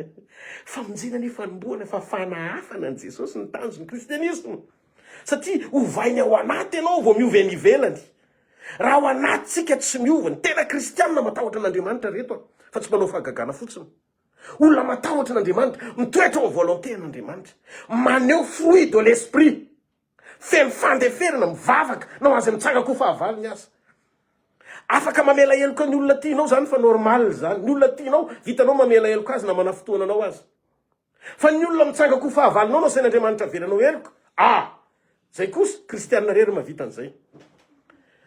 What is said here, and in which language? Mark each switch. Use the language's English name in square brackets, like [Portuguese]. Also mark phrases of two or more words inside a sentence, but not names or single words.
[Malagasy] Famonjena ny fanombohana fa fanahafana an Jesosy ny tanjony kristianisma. Satria ovainy ao anaty ianao vao miova ny ivelany. Raha ao anatsika tsy miova, ny tena kristianina matahotra n'Andriamanitra reto fa tsy manao fahagagana fotsiny. Olona matahotra n'Andriamanitra, mitoetra ao volonté-n'Andriamanitra, maneho [French] fruit de l'esprit, [Malagasy] feno fandeferana, mivavaka, na azy mitsangako fahavaliny aza. Afaka mamela heloka ny olona tianao zany fa normal zany. Ny olona tianao vitanao mamela heloka azy na manafotoana anao azy. Fa ny olona mitsangako fahavalinao no sain'Andriamanitra velanao heloka. Zay kosa kristianina rery mahavita an'izay.